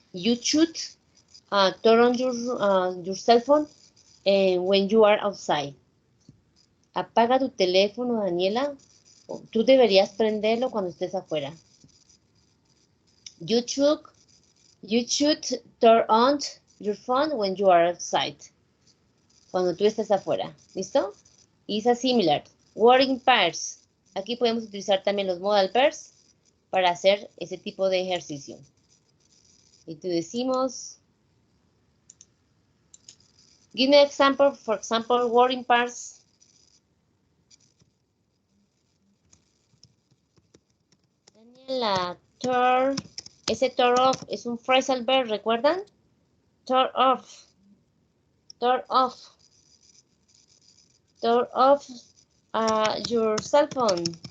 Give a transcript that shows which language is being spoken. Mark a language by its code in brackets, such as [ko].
[en] You should turn on your cell phone when you are outside. [es] Apaga tu teléfono, Daniela. Tú deberías prenderlo cuando estés afuera. [en] You should turn on your phone when you are outside. Cuando tú estés afuera. ¿Listo? Is a similar. Word in pairs. [es] Aquí podemos utilizar también los modal pairs para hacer ese tipo de ejercicio. [en] Y tú decimos, give me an example, for example, word in pairs. [es] Daniela, turn. Ese turn off es un phrasal verb, ¿recuerdan? [en] Turn off. Turn off. Turn off your cell phone.